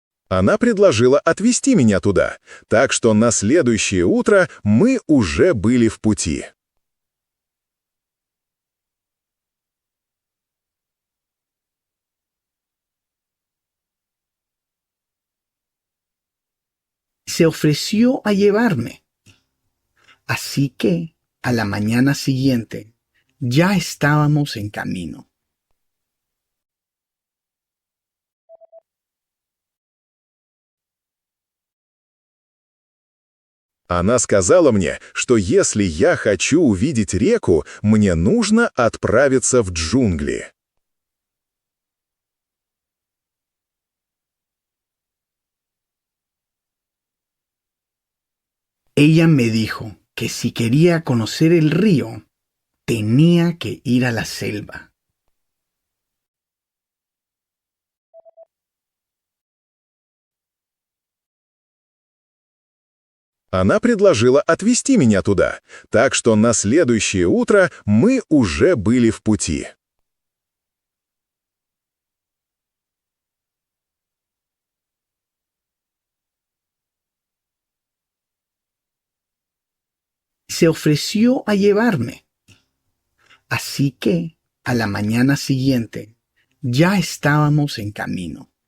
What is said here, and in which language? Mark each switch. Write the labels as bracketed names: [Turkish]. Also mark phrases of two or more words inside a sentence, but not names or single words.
[Russian] Она предложила отвезти меня туда, так что на следующее утро мы уже были в пути. [Spanish] Se ofreció a llevarme. Así que, a la mañana siguiente, ya estábamos en camino. [Russian] Она сказала мне, что если я хочу увидеть реку, мне нужно отправиться в джунгли. [Spanish] Ella me dijo que si quería conocer el río, tenía que ir a la selva. [Russian] Она предложила отвезти меня туда, так что на следующее утро мы уже были в пути. [Spanish] Se ofreció a llevarme. Así que, a la mañana siguiente, ya estábamos en camino.